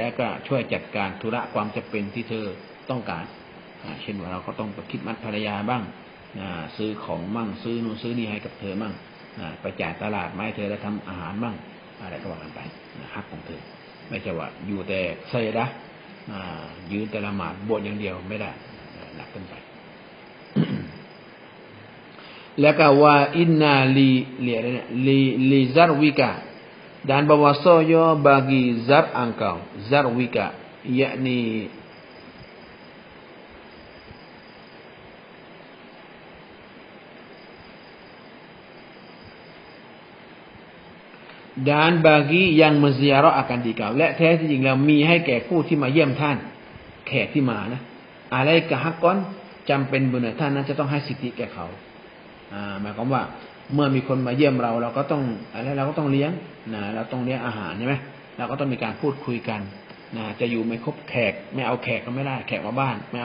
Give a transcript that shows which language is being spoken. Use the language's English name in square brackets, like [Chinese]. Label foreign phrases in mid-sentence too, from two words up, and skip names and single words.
[Thai] ก็ช่วยจัดการธุระความจำเป็นที่เธอต้องการเช่นว่าเราก็ต้องไปคิดมัดภรรยาบ้างซื้อของมั่งซื้อนู่นซื้อนี่ให้กับเธอมั่งไปจ่ายตลาดไม้เธอแล้วทำอาหารมั่งอะไรก็ว่ากันไปฮักของเธอไม่ใช่ว่าอยู่แต่ไซดะยืนแต่ละหมาดบวชอย่างเดียวไม่ได้หนักเกินไป แล้วก็ว่า [Arabic] إن لزورك [Malay] dan bahwasanya bagi zar engkau zarwika yakni dan bagi yang menziarah akan dikau [Thai] และแท้ที่จริงแล้วมีให้แก่ผู้ที่มาเยี่ยมท่านแขกที่มานะอะไร กะฮักก้อนจำเป็นบนท่านนั้นจะต้องให้สิทธิแก่เขาหมายความว่าเมื่อมีคนมาเยี่ยมเราก็ต้องเราก็ต้องเลี้ยงเราต้องเลี้ยง อาหารใช่ไหมเราก็ต้องมีการพูดคุยกันจะอยู่ไม่ครบแขกไม่เอาแขกก็ไม่ได้แขกมาบ้านไม่